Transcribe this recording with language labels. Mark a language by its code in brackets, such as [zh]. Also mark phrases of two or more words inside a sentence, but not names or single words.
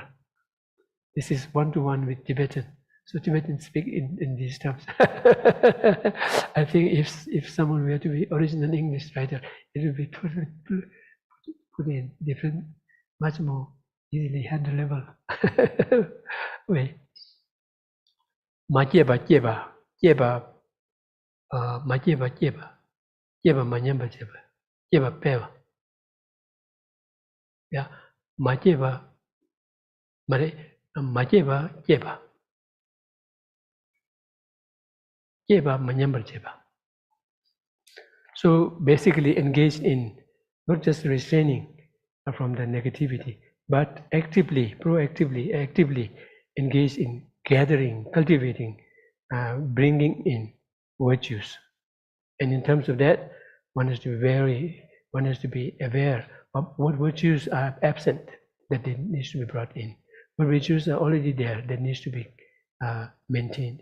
[en] This is one-to-one with Tibetan. So Tibetans speak in these terms. I think if someone were to be original English writer, it would be totally put in different, much more easily handleable way. Ma jeba Majeba jeba, jeba manyamba jeba, jeba peva. Yeah, majeba, majeba jeba, jeba manyamba jeba. So basically engaged in not just restraining from the negativity, but actively, proactively, actively engaged in gathering, cultivating, bringing in virtues. And in terms of that, one has to be aware of what virtues are absent that needs to be brought in, what virtues are already there that needs to be maintained.